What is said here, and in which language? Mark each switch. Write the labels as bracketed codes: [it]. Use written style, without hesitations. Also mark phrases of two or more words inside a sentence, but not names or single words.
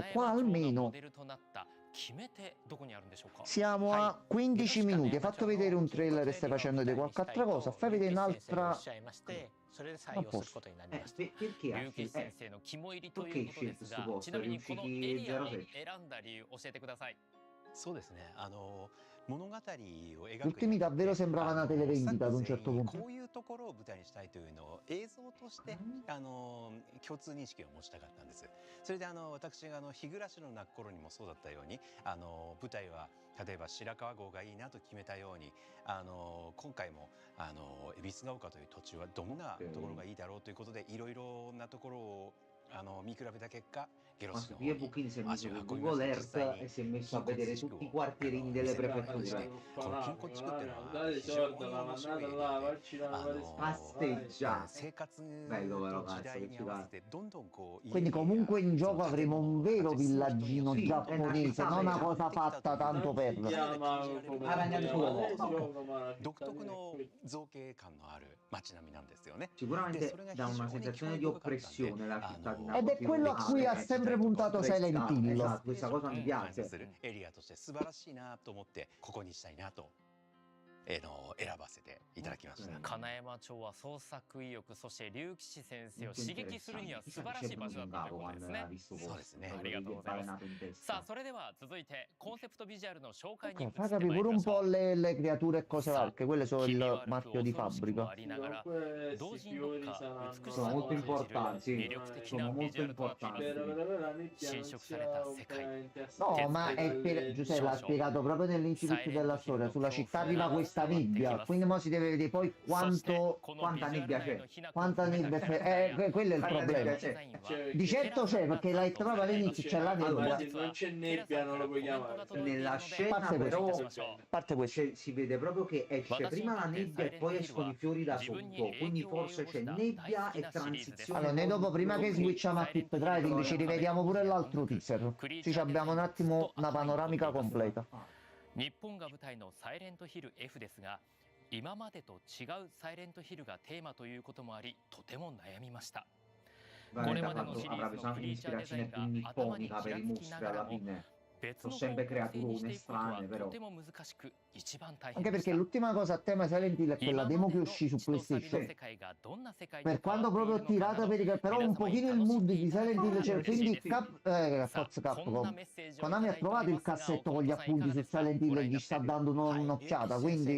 [it] Qua almeno siamo a 15 minuti. Hai fatto vedere un trailer e stai facendo vedere qualche altra cosa. Fai vedere un'altra. A posto. Perché scelto questo posto? È usciti 07. [ja] そうですね。物語を描く [it] Gli ultimi davvero sembrava una televendita ad un certo punto. [ja] こういうところを舞台にしたいというのを映像として共通認識を持ちたかったんです。それで私が日暮らしの泣く頃にもそうだったように舞台は例えば白川郷がいいなと決めたように今回も恵比寿ヶ丘という土地はどんなところがいいだろうということでいろいろなところを見比べた結果ゲロシの方に [it] Buchini si è messo su Google Earth e si è messo a vedere tutti i quartierini delle prefetture. [ja] この金庫地区っていうのは [it] Guardate, [ja] 非常に [it] Jordan, [ja] 面白い [it] mandata là, facci una Pasteggia. [ja] 生活 [it] Bello però, [ja] と時 [it] cazzo, [ja] 代 [it] che [ja] に合わせてどんどんこう [it] Quindi comunque in gioco avremo un vero villaggino Sì, giapponese, non una cosa fatta tanto per. chiama come Aragnate sull'uomo. [ja] 独特の造形感のある街並みなんですよね。 [it] Sicuramente dà una sensazione di oppressione la cittadina. Ed è quello a cui ha sempre puntato Silent Hill. Esatto, questa cosa mi piace. [ja] エリアとして素晴らしいなと思ってここにしたいなと選ばせていただきました。金山町は創作意欲、そして竜騎士先生を刺激するには素晴らしい場所だったということですね。そうですね。ありがとうございます。さあ、それでは続いてコンセプトビジュアルの紹介に移 [it] Ok, [ja] って [it] fai [ja] まい [it] capire [ja] り [it] pure [ja] ま [it] un [ja] しょ [it] po' [ja] う。 [it] le creature e cose varie, che quelle sono il marchio di [ja] 恐ろしく [it] fabbrica. [ja] もありながら 同時にどっか美し [it] Sono [ja] さ [it] molto [ja] を感じる [it] importanti, [ja] 魅力的 [it] sono [ja] なビ [it] molto [ja] ジュアルとなっています。 [it] Per la nebbia [ja] 侵 [it] non [ja] 食 [it] si [ja] された [it] ha [ja] 世界。 [it] ovviamente a No, ma è stare Giuseppe l'ha spiegato proprio nell'incipit della storia. Sulla città arriva questa nebbia, quindi mo si deve vedere poi quanta nebbia c'è. quanta nebbia c'è. Quello è il problema. Di certo c'è, perché l'hai detto proprio all'inizio, c'è la Allora, nebbia. se non c'è nebbia non lo puoi chiamare. Nella scena Parte però questo. A parte questo. si vede proprio che esce prima la nebbia e poi escono i fiori da sotto, quindi forse c'è nebbia e transizione. Allora, noi dopo, prima che switchiamo a Keep Driving, ci rivediamo pure l'altro teaser. Ci abbiamo un attimo una panoramica completa. [ja] 日本が舞台のサイレントヒル F ですが、今までと違うサイレントヒルがテーマということもあり、とても悩みました。これまでのシリーズのクリーチャーデザインが頭にちらつきながらも、別の方向性にしていくことはとても難しく、一番大変 [it] Anche [ja] でし [it] perché [ja] た。 [it] l'ultima cosa a tema Silent Hill è quella demo che uscì su PlayStation. Per quanto proprio tirata però un pochino il mood di Silent Hill c'è, quindi Fox Capcom. Konami ha trovato il cassetto con gli appunti su Silent Hill e gli sta dando un'occhiata, quindi